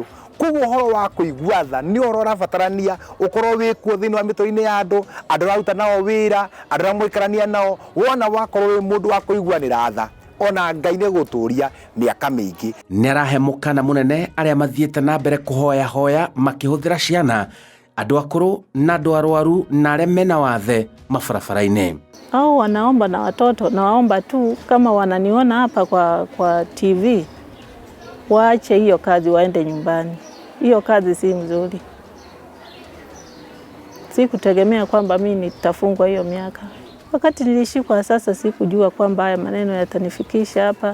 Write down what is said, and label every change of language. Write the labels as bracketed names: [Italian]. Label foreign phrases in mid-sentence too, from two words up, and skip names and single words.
[Kikuyu] Koguo horo wa kuigua tha ni horo rabatarania ukorwo wikuo thiini wa mituri-ini ya andu raruta nao wira, andu ramwikarania nao, wona wakorwo wi mundu wa kuiguanira tha ona Ngai ni guturia miaka mingi. Nĩ arahe mũkana mũnene arĩa mathiĩte na mbere kũhoya hoya makĩhũthĩra ciana, andu akuru na andu arwaru na arĩa mena wathe mabarabara-inĩ. [Swahili] Au wanaomba na watoto na waomba tu kama wananiona hapa kwa TV waache hiyo kazi waende nyumbani. Hiyo kazi si mzuri. Sikutegemea kwamba mimi nitafungwa hiyo miaka. Wakati nilishikwa sasa sikujua kwamba haya maneno yatanifikisha hapa.